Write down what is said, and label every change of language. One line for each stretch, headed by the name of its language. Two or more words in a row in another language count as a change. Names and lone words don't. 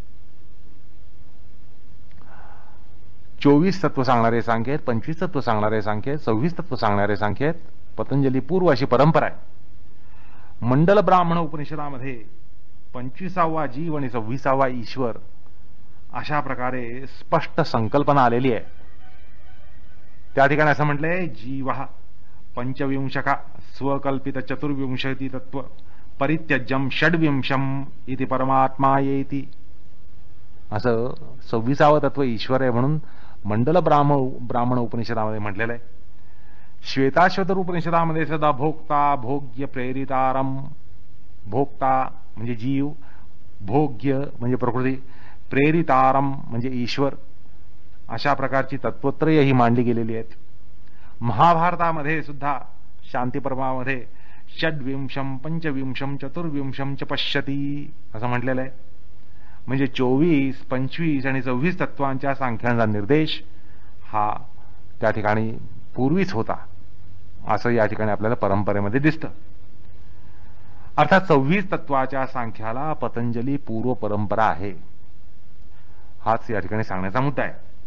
Marathi: 24 तत्व सांगणारे सांख्य आहेत, 25 तत्व सांगणारे सांख्य आहेत, 26 तत्व सांगणारे सांख्य आहेत. पतंजली पूर्व अशी परंपरा आहे. मंडल ब्राह्मण उपनिषदामध्ये 25वा जीव आणि 26वा ईश्वर अशा प्रकारे स्पष्ट संकल्पना आलेली आहे. त्या ठिकाणी असं म्हटलंय,
Sanskrit: जीव पंचविंशका स्वकल्पित चतुर्विंशती तत्व परित्यज्यम षड्विंशम इति परमात्मा येती.
Marathi: असं 26वा तत्व ईश्वर आहे म्हणून मंडल ब्राह्मण उपनिषदामध्ये म्हटलेलं आहे. श्वेताश्वतर उपनिषदामध्ये
Sanskrit: सदा भोक्ता भोग्य प्रेरितारम,
Marathi: भोक्ता म्हणजे जीव, भोग्य म्हणजे प्रकृती, प्रेरितारम म्हणजे ईश्वर, अशा प्रकारची तत्वत्रय ही मांडली गेलेली आहेत. महाभारतामध्ये सुद्धा शांतीपर्वामध्ये
Sanskrit: षड्विंशम पंचविंशम चतुर्विंशम च पश्यती
Marathi: असं म्हटलेलं आहे. म्हणजे 24, 25 आणि 26 तत्वांच्या सांख्यांचा निर्देश हा त्या ठिकाणी पूर्वीच होता असं या ठिकाणी आपल्याला परंपरेमध्ये दिसतं. अर्थात 26 तत्वाच्या सांख्याला पतंजली पूर्व परंपरा आहे, हाच या ठिकाणी सांगण्याचा मुद्दा आहे.